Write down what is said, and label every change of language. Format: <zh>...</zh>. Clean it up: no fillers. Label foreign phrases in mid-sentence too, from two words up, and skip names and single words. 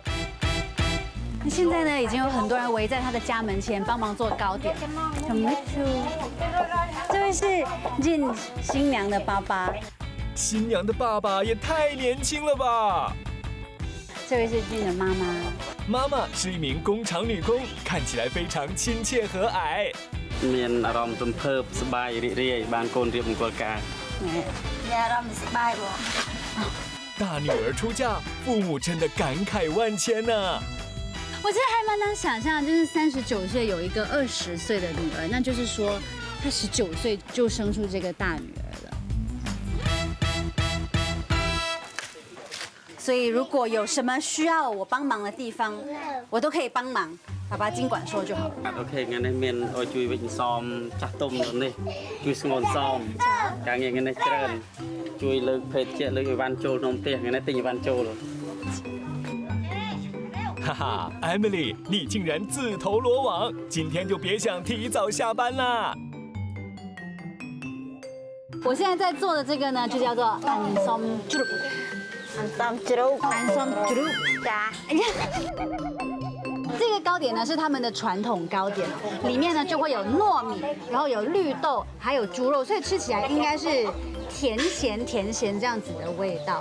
<zh>那现在呢，已经有很多人围在他的家门前帮忙做糕点。这位是Jin新娘的爸爸，新娘的爸爸也太年轻了吧！这位是Jin的妈妈，妈妈是一名工厂女工，看起来非常亲切和蔼。</zh> <km>មានអារម្មណ៍ទំភើបសប្បាយរីករាយបានកូនរៀបមង្គលការ</km> <zh>大女儿出嫁，父母真的感慨万千呐。我其实还蛮难想象，就是39岁有一个20岁的女儿，那就是说她19岁就生出这个大女儿了。所以如果有什么需要我帮忙的地方，我都可以帮忙，爸爸尽管说就好。</zh> <km>អូខេថ្ងៃនេះមានឲ្យជួយវិច្ចសមចាស់ទុំនេះជួយស្ងួនសមការងារថ្ងៃនេះច្រើនជួយលើកភេទជ្ជៈលើកអីវ៉ាន់ចូលក្នុងផ្ទះថ្ងៃនេះទិញអីវ៉ាន់ចូល</km> <zh>哈哈 ，Emily， 你竟然自投罗网，今天就别想提早下班啦！我现在在做的这个呢，就叫做安松猪肉，安松猪肉，哎呀，这个糕点呢是他们的传统糕点，里面呢就会有糯米，然后有绿豆，还有猪肉，所以吃起来应该是甜咸这样子的味道。</zh>